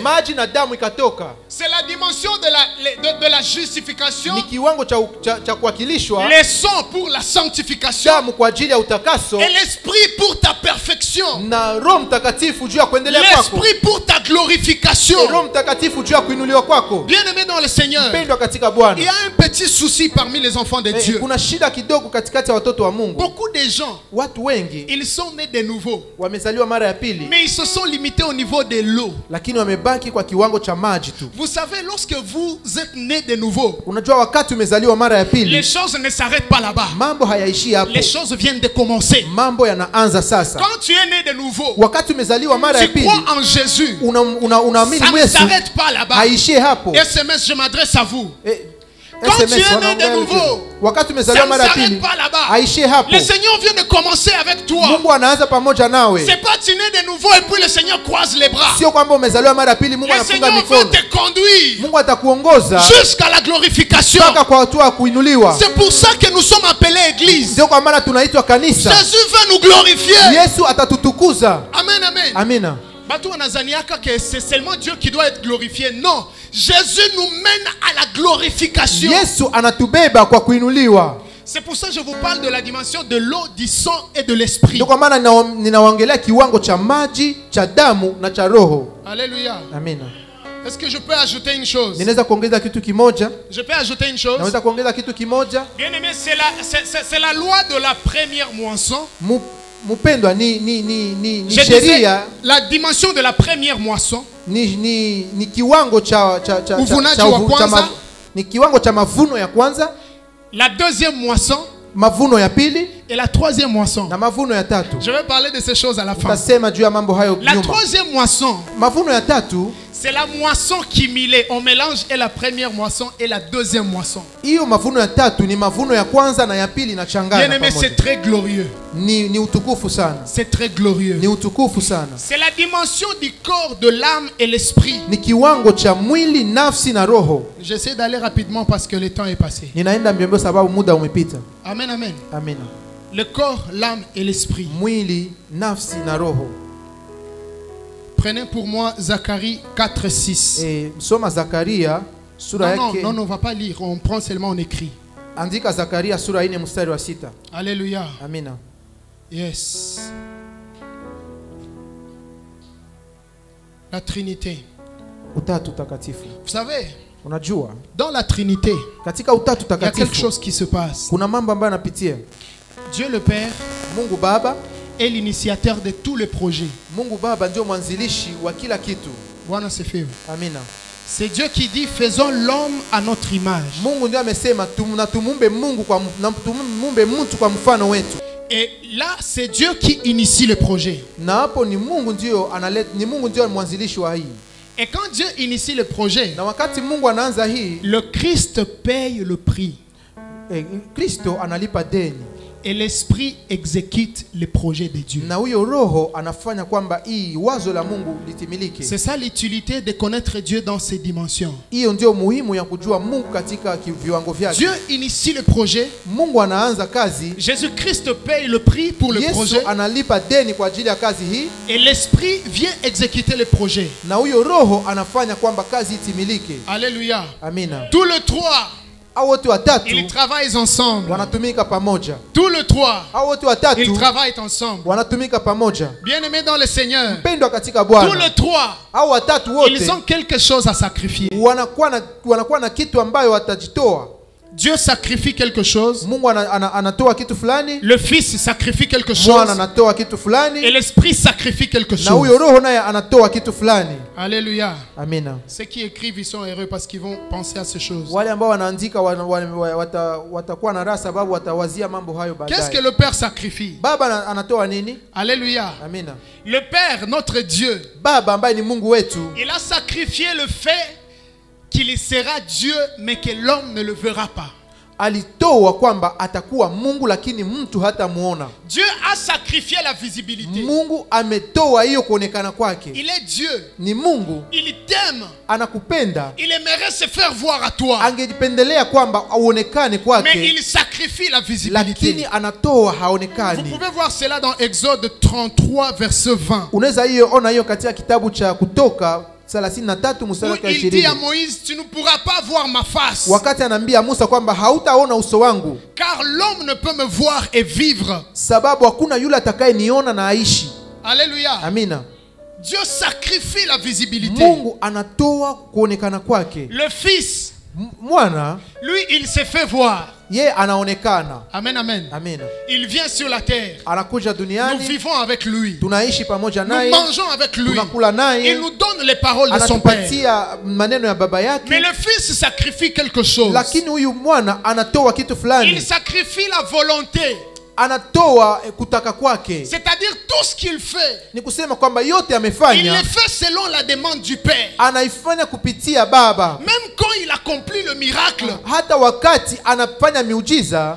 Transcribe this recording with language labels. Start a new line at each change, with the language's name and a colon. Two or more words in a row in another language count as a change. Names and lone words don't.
Swahili: maji na damu ikatoka.
French: C'est la dimension de la justification.
Swahili: Ni kiwango cha kuwakilishwa,
French: Le sang pour la sanctification.
Swahili: damu kwa ajili ya utakaso,
French: Et l'esprit pour ta perfection.
Swahili: na Roho Mtakatifu juu ya kuendelea kwako.
French: L'esprit pour ta glorification.
Swahili: Roho Mtakatifu juu ya kuinuliwa kwako.
French: Bien-aimé dans le Seigneur,
Swahili: Mpendwa katika Bwana.
French: il y a un petit souci parmi les enfants de Dieu.
Swahili: Kuna shida kidogo katikati ya watoto wa Mungu.
French: Beaucoup de gens,
Swahili: Watu wengi
French: ils sont nés de nouveau,
Swahili: wamezaliwa mara ya pili,
French: mais ils se sont limités au niveau de l'eau.
Swahili: lakini wamebaki kwa kiwango cha maji tu.
French: Vous savez, lorsque vous êtes né de nouveau,
Swahili: Unajua wakati umezaliwa mara ya
French: les
Swahili: pili,
French: choses ne s'arrêtent pas là-bas.
Swahili: mambo hayaishi hapo.
French: Les choses viennent de commencer.
Swahili: Mambo yanaanza sasa.
French: Quand tu es né de nouveau,
Swahili: Wakati umezaliwa mara ya
French: tu
Swahili: pili,
French: crois en Jésus.
Swahili: unaamini
French: Ça ne
Swahili: Yesu,
French: s'arrête pas là-bas.
Swahili: haishie hapo.
French: SMS, je m'adresse à vous. Quand SMS tu es né
Swahili: wanaongea
French: de
Swahili: hivyo.
French: nouveau,
Swahili: Wakati
French: ça
Swahili: umezaliwa
French: ne
Swahili: mara ya
French: s'arrête
Swahili: pili,
French: pas là-bas.
Swahili: haishie hapo.
French: Le Seigneur vient de commencer avec toi.
Swahili: Mungu anaanza pamoja nawe.
French: C'est pas tu es né de nouveau et puis le Seigneur croise les bras.
Swahili: Sio kwamba umezaliwa mara ya pili Mungu
French: Le
Swahili: anafunga
French: Seigneur
Swahili: mikono.
French: veut te conduire
Swahili: Mungu atakuongoza
French: jusqu'à la glorification.
Swahili: mpaka kwa hatua ya kuinuliwa.
French: C'est pour ça que nous sommes appelés église.
Swahili: Ndio kwa maana tunaitwa kanisa.
French: Jésus veut nous glorifier.
Swahili: Yesu atatutukuza.
French: Amen, amen.
Swahili: Amina. Batou anazaniaka
French: que c'est seulement Dieu qui doit être glorifié. Non, Jésus nous mène à la glorification.
Swahili: Yesu anatubeba kwa kuinuliwa.
French: C'est pour ça que je vous parle de la dimension de l'eau, du sang et de l'esprit.
Swahili: Ndio kwa maana ninawaongelea kiwango cha maji, cha damu na cha roho.
French: Alléluia.
Swahili: Amina.
French: Est-ce que je peux ajouter une chose?
Swahili: Ninaweza kuongeza kitu kimoja?
French: Je peux ajouter une chose?
Swahili: Naweza kuongeza kitu kimoja?
French: Bien aimé, c'est la loi de la première moisson.
Swahili: Mpendwa, ni
French: Je disais,
Swahili: sheria,
French: la dimension de la première moisson.
Swahili: ni kiwango Uvunaji wa kwanza. ni kiwango cha mavuno ya kwanza,
French: La deuxième moisson
Swahili: mavuno ya pili
French: et la troisième moisson.
Swahili: na mavuno ya tatu.
French: Je vais parler de ces choses à la fin.
Swahili: Tutasema juu ya mambo hayo
French: La
Swahili: nyuma.
French: troisième moisson,
Swahili: Mavuno ya tatu,
French: c'est la moisson qui milée. On mélange et la première moisson et la deuxième moisson.
Swahili: hiyo mavuno ya tatu ni mavuno ya kwanza na ya pili na changana
French: Bien aimé,
Swahili: pamoja.
French: c'est très glorieux.
Swahili: Ni utukufu sana.
French: C'est très glorieux.
Swahili: Ni utukufu sana.
French: C'est la dimension du corps, de l'âme et l'esprit.
Swahili: Ni kiwango cha mwili, nafsi na roho.
French: J'essaie d'aller rapidement parce que le temps est passé.
Swahili: Ninaenda mbio sababu muda umepita.
French: Amen, amen.
Swahili: Amina.
French: Le corps, l'âme et l'esprit.
Swahili: Mwili, nafsi na roho.
French: Prenez pour moi Zacharie 4, 6.
Swahili: Soma Zakaria sura yake.
French: Non, on ne va pas lire. On prend seulement, on écrit.
Swahili: Andika Zakaria sura 4 mstari wa 6.
French: Alléluia.
Swahili: Amina.
French: Yes. La Trinité.
Swahili: Utatu takatifu.
French: Vous savez,
Swahili: Unajua,
French: dans la Trinité,
Swahili: katika utatu
French: il y a quelque
Swahili: takatifu
French: chose qui se passe.
Swahili: kuna mambo ambayo yanapitia.
French: Dieu le Père
Swahili: Mungu Baba,
French: est l'initiateur de tous les projets.
Swahili: Mungu Baba ndio mwanzilishi wa kila kitu. Bwana sifiwe. Amina.
French: C'est Dieu qui dit faisons l'homme à notre image.
Swahili: Mungu ndio amesema tumumbe Mungu tumumbe mtu kwa mfano wetu.
French: Et là, c'est Dieu qui initie le projet.
Swahili: Na hapo ni Mungu ndio ni Mungu ndio mwanzilishi wa hii.
French: Et quand Dieu initie le projet,
Swahili: Na wakati Mungu anaanza hii,
French: le Christ paye le prix.
Swahili: Kristo analipa deni.
French: Et l'Esprit exécute les projets de Dieu.
Swahili: Na huyo roho anafanya kwamba hii wazo la Mungu litimilike.
French: C'est ça l'utilité de connaître Dieu dans ses dimensions.
Swahili: Hiyo ndio muhimu ya kujua Mungu katika viwango vyake.
French: Dieu initie le projet.
Swahili: Mungu anaanza kazi.
French: Jésus-Christ paye le prix pour le projet.
Swahili: Yesu analipa deni kwa ajili ya kazi hii.
French: Et l'Esprit vient exécuter le projet.
Swahili: Na huyo roho anafanya kwamba kazi itimilike.
French: Alléluia.
Swahili: Amina.
French: Tous les trois,
Swahili: Hao wote watatu
French: ils travaillent ensemble.
Swahili: wanatumika pamoja.
French: Tous les trois,
Swahili: Hao wote watatu
French: ils travaillent ensemble.
Swahili: wanatumika pamoja.
French: Bien-aimés dans le Seigneur,
Swahili: Mpendwa katika
French: tous
Swahili: Bwana.
French: les trois,
Swahili: Hao watatu wote
French: ils ont quelque chose à sacrifier.
Swahili: wanakuwa na kitu ambayo watajitoa.
French: Dieu sacrifie quelque chose.
Swahili: Mungu anatoa kitu fulani.
French: Le Fils sacrifie quelque chose.
Swahili: Mwana anatoa kitu fulani.
French: Et l'Esprit sacrifie quelque chose.
Swahili: Na huyo Roho naye anatoa kitu fulani.
French: Alléluia.
Swahili: Amina.
French: Ceux qui écrivent, ils sont heureux parce qu'ils vont penser à ces choses.
Swahili: Wale ambao wanaandika watakuwa na raha sababu watawazia mambo hayo baadaye.
French: Qu'est-ce que le Père sacrifie?
Swahili: Baba anatoa nini?
French: Alléluia.
Swahili: Amina.
French: Le Père, notre Dieu,
Swahili: Baba ambaye ni Mungu wetu,
French: il a sacrifié le fait qu'il sera Dieu mais que l'homme ne le verra pas.
Swahili: Alitoa kwamba atakuwa Mungu lakini mtu hatamuona.
French: Dieu a sacrifié la visibilité.
Swahili: Mungu ametoa hiyo kuonekana kwake.
French: Il est Dieu.
Swahili: Ni Mungu.
French: Il t'aime.
Swahili: Anakupenda.
French: Il aimerait se faire voir à toi.
Swahili: Angejipendelea kwamba aonekane kwake.
French: Mais il sacrifie la visibilité.
Swahili: Lakini anatoa haonekani.
French: Vous pouvez voir cela dans Exode 33 verset 20.
Swahili: Unaweza hiyo ona hiyo katika kitabu cha Kutoka 33 mstari wa 20.
French: Il dit à Moïse, tu ne pourras pas voir ma face.
Swahili: Wakati anaambia Musa kwamba hautaona uso wangu.
French: Car l'homme ne peut me voir et vivre.
Swahili: Sababu hakuna yule atakayeniona na aishi.
French: Alléluia.
Swahili: Amina.
French: Dieu sacrifie la visibilité.
Swahili: Mungu anatoa kuonekana kwake.
French: Le Fils,
Swahili: Mwana,
French: lui, il se fait voir.
Swahili: Ye anaonekana.
French: Amen, amen.
Swahili: Amina.
French: Il vient sur la terre.
Swahili: Anakuja duniani.
French: Nous vivons avec lui.
Swahili: Tunaishi pamoja naye.
French: Nous mangeons avec lui.
Swahili: Tunakula naye.
French: Il nous donne les paroles de son père.
Swahili: Anatupatia maneno ya baba yake.
French: Mais le Fils sacrifie quelque chose.
Swahili: Lakini huyu mwana anatoa kitu fulani.
French: Il sacrifie la volonté.
Swahili: Anatoa kutaka kwake.
French: C'est-à-dire tout ce qu'il fait.
Swahili: Ni kusema kwamba yote
French: Il
Swahili: amefanya.
French: le fait selon la demande du Père.
Swahili: Anaifanya kupitia baba.
French: Même quand il accomplit le miracle.
Swahili: Hata wakati anafanya miujiza.